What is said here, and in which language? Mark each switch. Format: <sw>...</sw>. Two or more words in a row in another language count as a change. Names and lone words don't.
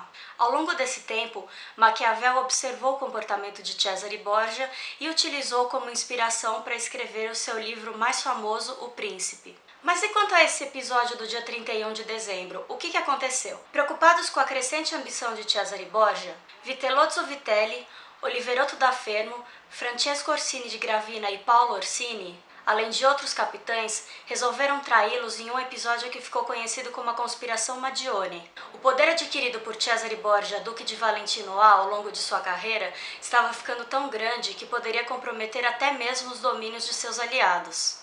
<pt>Ao longo desse tempo, Maquiavel observou o comportamento de Cesare Borgia e utilizou como inspiração para escrever o seu livro mais famoso, O Príncipe. Mas e quanto a esse episódio do dia 31 de dezembro, o que aconteceu? Preocupados com a crescente ambição de Cesare Borgia, Vitellozzo Vitelli, Oliverotto da Fermo, Francesco Orsini de Gravina e Paolo Orsini, além de outros capitães, resolveram traí-los em um episódio que ficou conhecido como a Conspiração Madione. O poder adquirido por Cesare Borgia, Duque de Valentinois, ao longo de sua carreira, estava ficando tão grande que poderia comprometer até mesmo os domínios de seus aliados.</pt>